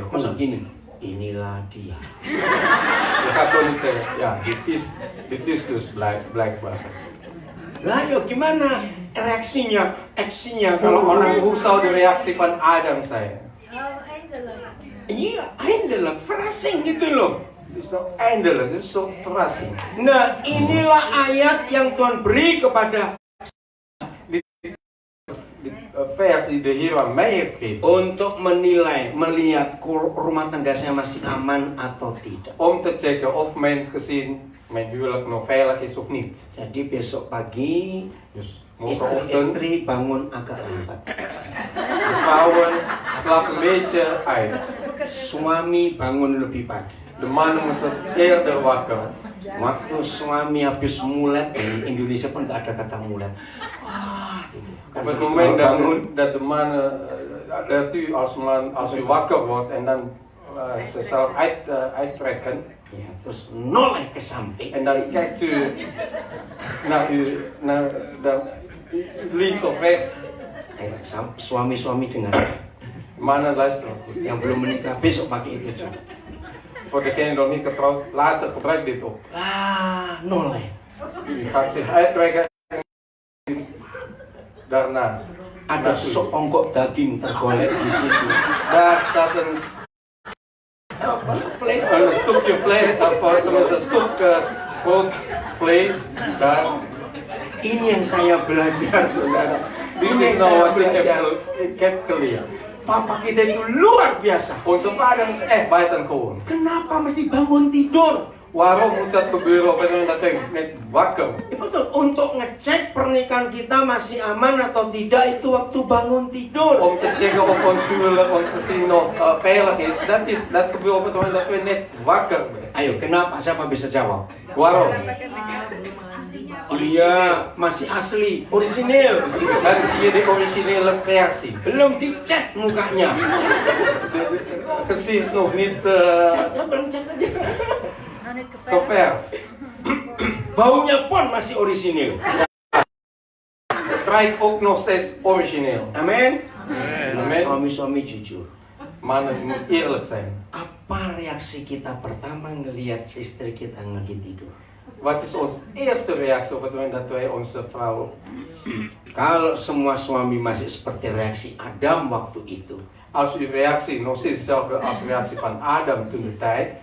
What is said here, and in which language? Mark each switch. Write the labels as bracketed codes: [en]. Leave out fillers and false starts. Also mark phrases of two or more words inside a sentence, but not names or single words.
[id] Masa gini, inilah dia. [nl] Je gaat gewoon niet zeggen, ja, dit is dus blijkbaar. [id] Lah, yuk gimana reaksinya, aksinya kalau orang [nl] Hoe zou de reactie van Adam zijn? [id] iya, [nl] eindelijk, verrassing [id] gitu loh. [nl] Het is nou eindelijk, het is zo'n verrassing. [id] Nah, inilah ayat yang Tuhan beri kepada [nl] Dit vers die de Heer aan mij heeft gegeven. [id] untuk menilai, melihat rumah tangga saya masih aman atau tidak. [nl] Om te checken of mijn gezin, mijn huwelijk nog veilig is of niet. [id] Jadi besok pagi [nl] Dus morgenochtend, [id] istri bangun agak lambat, [nl] de vrouwen slapen een beetje uit. [id] suami bangun lebih pagi. [nl] De mannen moeten eerder wakker. [id] Waktu suami habis mulet, di Indonesia pun nggak ada kata mulet. Wah, gitu. [nl] Op het moment dat de mannen, dat u als man, als u wakker wordt en dan zichzelf uittrekken. [id] Ya, terus noleh ke samping. [nl] En dan kijkt u naar links of rechts. [id] Ayo, suami-suami dengar. [nl] Mannen luisteren goed. [id] Yang belum menikah besok pakai itu juga. [nl] Voor degene die nog niet getrouwd, later gebruik dit op. [id] Ah, noleh. [nl] U gaat zich uittrekken. Daarna. [id] Ada seonggok daging tergolek di situ. [nl] Daar staat een stukje vlees, of tenminste een stuk groot vlees. Daar. [id] Ini yang saya belajar, saudara. [nl] Dit [id] Ini yang [nl] is nou [id] saya [nl] wat [id] belajar. [nl] ik heb geleerd. [id] Papa kita itu luar biasa. [nl] Onze vader is echt buitengewoon. [id] Kenapa mesti bangun tidur? [nl] Waarom moet dat gebeuren op het moment dat ik net wakker ben? [id] Ya betul, untuk ngecek pernikahan kita masih aman atau tidak itu waktu bangun tidur. [nl] Om te checken of ons huwelijk, ons gezin nog veilig is. Dat gebeurt op het moment dat we net wakker zijn. [id] Ayo, kenapa? Siapa bisa jawab? [nl] Waarom? [id] Iya, masih asli, orisinil. [nl] Dan zie je de originele versie. [id] Belum dicat mukanya. [nl] De gezin is nog niet [id] Catnya belum cat aja. [nl] geverfd. [id] Baunya pun masih orisinil. [nl] Het ruikt ook nog steeds origineel. [id] Amin. Nah, Amin. suami-suami jujur. [nl] Mannen moet eerlijk zijn. [id] Apa reaksi kita pertama ngelihat istri kita lagi tidur? [nl] Wat is onze eerste reactie op het moment dat wij onze vrouw zien? [id] Kalau semua suami masih seperti reaksi Adam waktu itu, [nl] Als uw reactie nog steeds hetzelfde als de reactie van Adam toen de tijd.